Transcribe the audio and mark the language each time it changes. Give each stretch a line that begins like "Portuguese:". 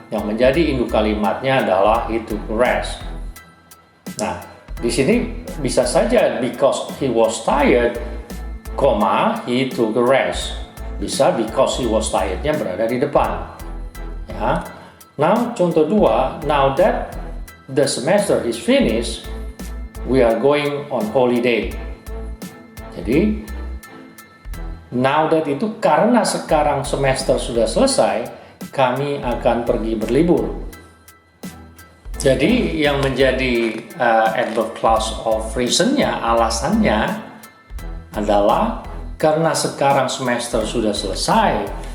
Indonesian: Yang menjadi induk kalimatnya adalah
English: he took rest.
Indonesian: Nah, di sini bisa saja
English: because he was tired, he took a rest.
Indonesian: Bisa
English: because he was tired-
Indonesian: nya berada di depan. Ya.
English: Now, contoh 2, now that the semester is finished, we are going on holiday.
Indonesian: Jadi, now that itu karena sekarang semester sudah selesai, kami akan pergi berlibur. Jadi, yang menjadi adverb clause of reason-nya, alasannya adalah karena sekarang semester sudah selesai.